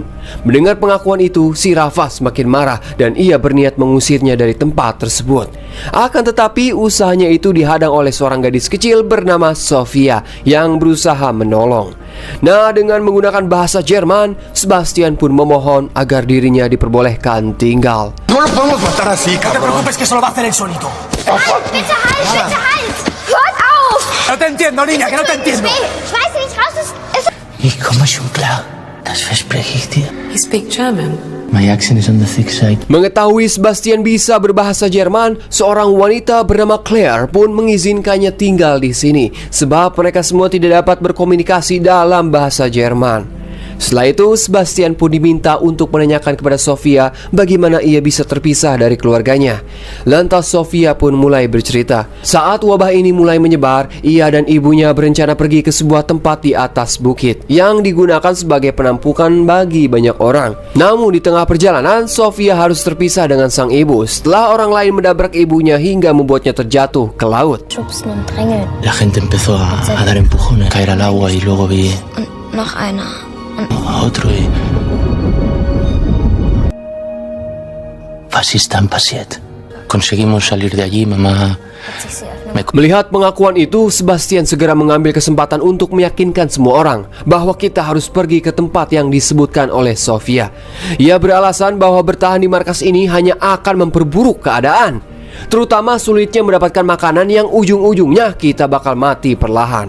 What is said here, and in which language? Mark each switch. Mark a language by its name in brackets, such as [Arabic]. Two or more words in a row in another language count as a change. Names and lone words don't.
[Indonesian] Mendengar pengakuan itu, si Rafa semakin marah dan ia berniat mengusirnya dari tempat tersebut. Akan tetapi usahanya itu dihadang oleh seorang gadis kecil bernama Sofia yang berusaha menolong. Nah, dengan menggunakan bahasa Jerman, Sebastian pun memohon agar dirinya diperbolehkan tinggal. [Spanish] No lo podemos matar así, cabrón. No te preocupes que solo va a hacer el solito. [German] Bitte halt! Hört auf! [Spanish] No te entiendo, niña, que no te entiendo. [German] Ich weiß nicht raus, es Ich komme schon klar. Das verspreche ich dir. [English] You speak German? My accent is on the thick side. [Indonesian] Mengetahui Sebastian bisa berbahasa Jerman, seorang wanita bernama Claire pun mengizinkannya tinggal di sini sebab mereka semua tidak dapat berkomunikasi dalam bahasa Jerman. Setelah itu, Sebastian pun diminta untuk menanyakan kepada Sofia bagaimana ia bisa terpisah dari keluarganya. Lantas Sofia pun mulai bercerita. Saat wabah ini mulai menyebar, ia dan ibunya berencana pergi ke sebuah tempat di atas bukit yang digunakan sebagai penampungan bagi banyak orang. Namun di tengah perjalanan, Sofia harus terpisah dengan sang ibu setelah orang lain menabrak ibunya hingga membuatnya terjatuh ke laut. [German] schubsen und drängeln. [Spanish] La gente empezó a dar empujones, a caer al agua y luego vi [German] Und noch einer. [Spanish] a otro y... Fascista passiert. Conseguimos salir de allí, mamá. [Indonesian] Melihat pengakuan itu, Sebastian segera mengambil kesempatan untuk meyakinkan semua orang bahwa kita harus pergi ke tempat yang disebutkan oleh Sofia. Ia beralasan bahwa bertahan di markas ini hanya akan memperburuk keadaan, terutama sulitnya mendapatkan makanan yang ujung-ujungnya kita bakal mati perlahan.